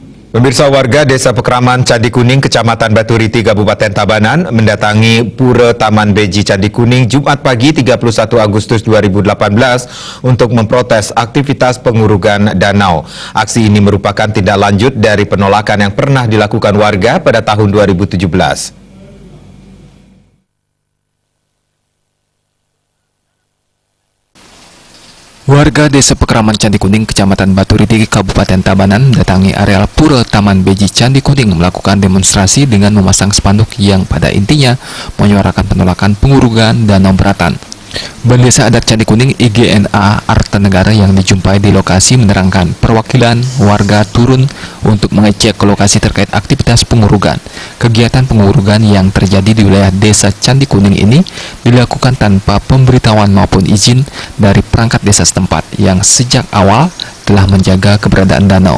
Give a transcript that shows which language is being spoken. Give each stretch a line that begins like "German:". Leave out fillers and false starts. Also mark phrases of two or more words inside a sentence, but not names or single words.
Indonesian: Pemirsa, warga Desa Pekraman Candi Kuning, Kecamatan Baturiti, Kabupaten Tabanan mendatangi Pura Taman Beji Candi Kuning Jumat pagi 31 Agustus 2018 untuk memprotes aktivitas pengurugan danau. Aksi ini merupakan tindak lanjut dari penolakan yang pernah dilakukan warga pada tahun 2017. Warga Desa Pekraman Candi Kuning, Kecamatan Baturiti, Kabupaten Tabanan mendatangi areal Pura Taman Beji Candi Kuning melakukan demonstrasi dengan memasang spanduk yang pada intinya menyuarakan penolakan pengurugan danau beratan. Desa Adat Candi Kuning IGNA Artanegara yang dijumpai di lokasi menerangkan perwakilan warga turun untuk mengecek ke lokasi terkait aktivitas pengurugan. Kegiatan pengurugan yang terjadi di wilayah Desa Candi Kuning ini dilakukan tanpa pemberitahuan maupun izin dari perangkat desa setempat yang sejak awal telah menjaga keberadaan danau.